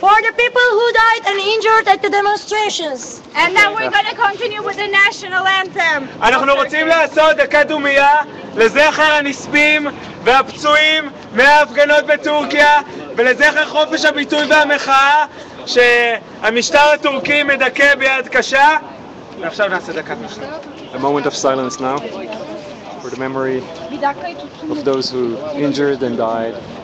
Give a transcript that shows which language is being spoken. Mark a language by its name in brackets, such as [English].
[English] For the people who died and injured at the demonstrations. And then we're going to continue with the national anthem. [Hebrew] אנחנו רוצים לעשות דקה דומייה לזכר הנספים והפצועים מההפגנות בטורקיה ולזכר חופש הביטוי והמחאה שהמשטר הטורקי מדכא ביד קשה. ועכשיו נעשה דקת משנה. [English] A moment of silence now for the memory of those who injured and died.